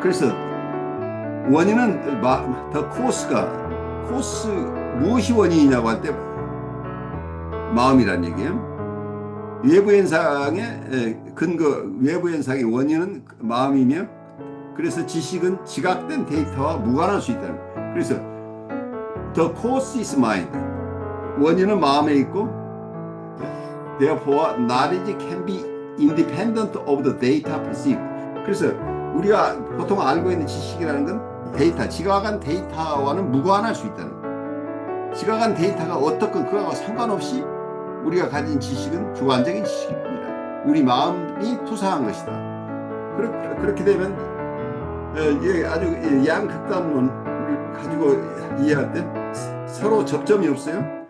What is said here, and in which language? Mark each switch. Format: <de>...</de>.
<ko>그래서 원인은 더 코스, 무엇이 원인이냐고 할 때 마음이라는 얘기예요. 외부 현상의 근거, 외부 현상의 원인은 마음이며, 그래서 지식은 지각된 데이터와 무관할 수 있다는 거예요. 그래서</ko> <en>the cause is mind,</en> <ko>원인은 마음에 있고,</ko> <en>therefore knowledge can be independent of the data perceived.</en> <ko>그래서 우리가 보통 알고 있는 지식이라는 건 데이터, 지각한 데이터와는 무관할 수 있다는 거예요. 지각한 데이터가 어떻건 그거와 상관없이 우리가 가진 지식은 주관적인 지식입니다. 우리 마음이 투사한 것이다. 그렇게 되면 아주 양극단론을 가지고 이해할 때 서로 접점이 없어요.</ko>